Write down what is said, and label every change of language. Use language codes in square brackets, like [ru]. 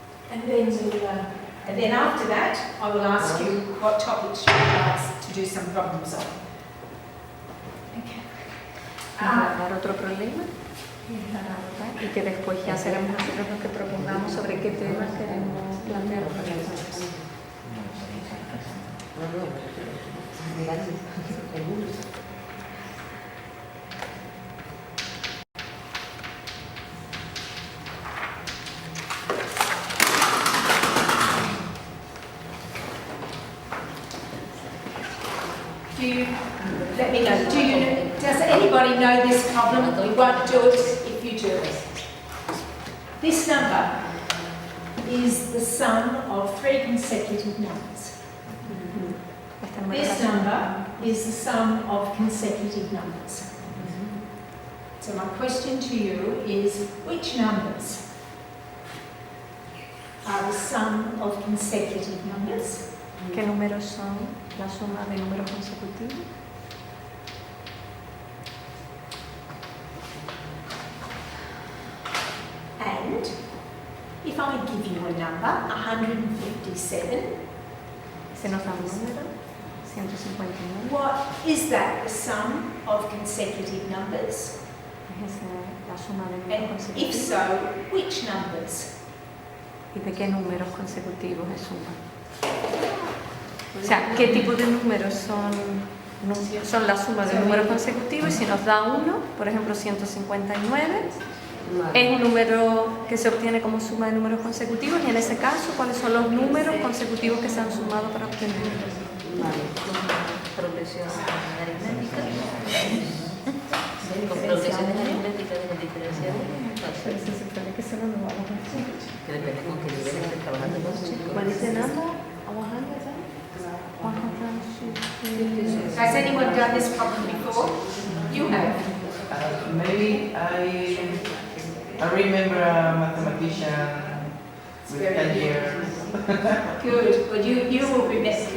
[en] And then after that, I will ask you what topics you would like to do some problems on. Okay. [es] Dar otro problema y que después ya seremos nosotros los que propongamos sobre qué temas queremos plantear. [en] Let me know. Does anybody know this problem? We won't do it if you do it. This number is the sum of three consecutive numbers. This number is the sum of consecutive numbers. So my question to you is, which numbers are the sum of consecutive numbers? [es] ¿Qué números son la suma de números consecutivos? [en] And if I give you a number, 157, [es] Se nos da un número, 159. [en] what is that the sum of consecutive numbers? [es] Es la suma de números [en] And if so, which numbers? [es] ¿Y de qué números consecutivos es suma? O sea, ¿qué tipo de números son la suma de números consecutivos? Y si nos da uno, por ejemplo 159, es un número que se obtiene como suma de números consecutivos, y en ese caso, ¿cuáles son los números consecutivos que se han sumado para obtenerlo? Progresión aritmética. Con progresión aritmética de la diferencial. Pero se supone que solo lo vamos a hacer. Que depende con qué nivel estés trabajando con los chicos. ¿Cuál es el [en] number? Has anyone done this problem before? You have. Maybe I remember a mathematician with 10 years. Good. Well, you will remember.